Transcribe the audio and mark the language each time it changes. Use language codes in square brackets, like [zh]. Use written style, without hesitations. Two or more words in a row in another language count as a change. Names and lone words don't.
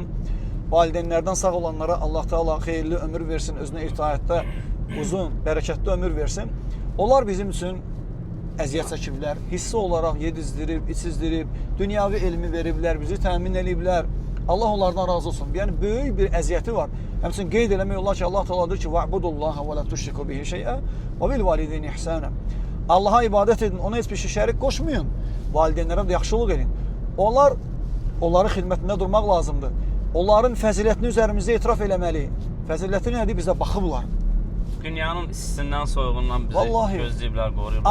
[az] Valideynlərdən sağ olanlara Allah Teala xeyirli ömür versin, özünə itaətdə uzun, bərəkətli ömür versin. Onlar bizim üçün əziyyət çəkiblər, hissi olaraq yedizdirib, içizdirib, dünyavi elmi veriblər, bizi təmin ediblər. Allah onlardan razı olsun. Yəni, böyük bir əziyyəti var. Həmçinin qeyd eləmək olar ki, Allah Teala deyir ki, [ar] وَعْبُدُ və لَا تُشْرِكُوا بِهِ شَيْئًا وَبِالْوَالِدَيْنِ إِحْسَانًا. [az] Allaha ibadət edin, ona heç bir şey şərik qoşmayın. Valideynlərə də yaxşılıq edin. Onların xidmətində durmaq lazımdır. Onların fəzilətini üzərimizdə etiraf eləməli. Fəziləti nədir? Bizə baxıblar. Dünyanın istisindən, soyuğundan bizi gözləyiblər, qoruyurlar.